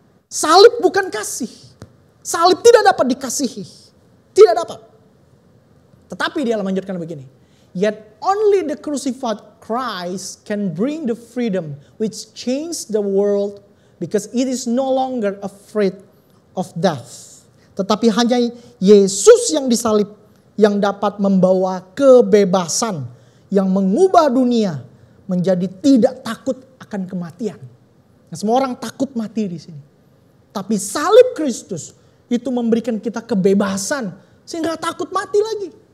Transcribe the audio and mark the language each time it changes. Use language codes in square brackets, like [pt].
[id] Salib bukan kasih. Salib tidak dapat dikasihi. Tidak dapat. Tetapi dia melanjutkan begini. [en] Yet only the crucified Christ can bring the freedom which changed the world because it is no longer afraid of death. [id] Tetapi hanya Yesus yang disalib yang dapat membawa kebebasan yang mengubah dunia menjadi tidak takut akan kematian. Nah, semua orang takut mati di sini. Tapi salib Kristus itu memberikan kita kebebasan sehingga takut mati lagi.